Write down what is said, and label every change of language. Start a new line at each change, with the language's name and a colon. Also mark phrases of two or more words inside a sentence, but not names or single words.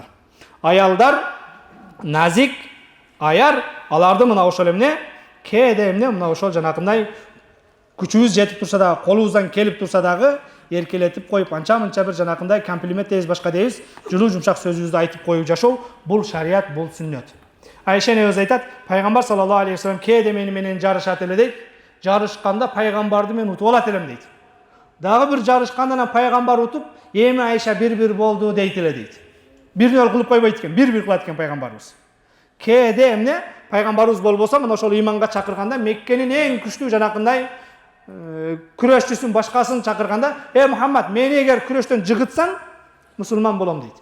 Kyrgyz: Аялдар назик, аяр, аларды мына ошол эмне, кээде эмне мына ошол жанакындай күчүбүз жетип турса дагы, колубуздан келип турса дагы эркелетип коюп, анча-мынча бир жанакындай комплимент дейбиз, башка дейбиз, жылуу жумшак сөзүбүздү айтып коюп жашоо, бул шарият, бул сүннөт. Айша энебиз айтат, пайгамбар
Arabic: صلى الله عليه وسلم
Kyrgyz: кээде мени менен жарышат эле дейт. Жарышканда пайгамбарды мен утуп алат элем дейт. Дагы бир жарышканда анан пайгамбар утуп, эми Айша бир болду дейт эле дейт. Бирнел кылып койбойт экен, бир кылат экен пайгамбарыбыз. Кээде эмне пайгамбарыбыз болбосо, мына ошол ыйманга чакырганда, Меккенин эң күчтүү жанакындай күрөшчүсүн, башкасын чакырганда, Мухаммад, мени эгер күрөштөн жыгытсаң, мусулман болом дейт.